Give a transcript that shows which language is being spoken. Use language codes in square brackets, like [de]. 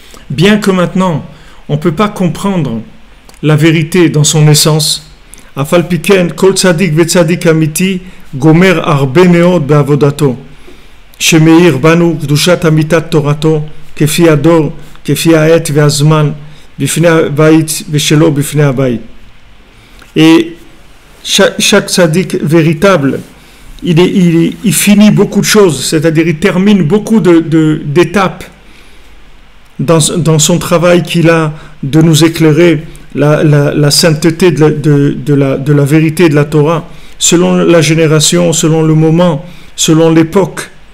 [fr] Bien que maintenant, on ne peut pas comprendre la vérité dans son essence, [he] Afal piken kol tzadik vetzadik amiti gomer arbe meod be'avodato. שמאיר בנו קדושת אמיתת תורתו כפי הדור, כפי העת והזמן בפני הבית ושלו בפני הבית. [fr] Et chaque tzaddik véritable, il finit beaucoup de choses, c'est-à-dire il termine beaucoup d'étapes dans son travail qu'il a de nous éclairer la sainteté de la vérité de la Torah, selon la génération, selon le moment, selon l'époque.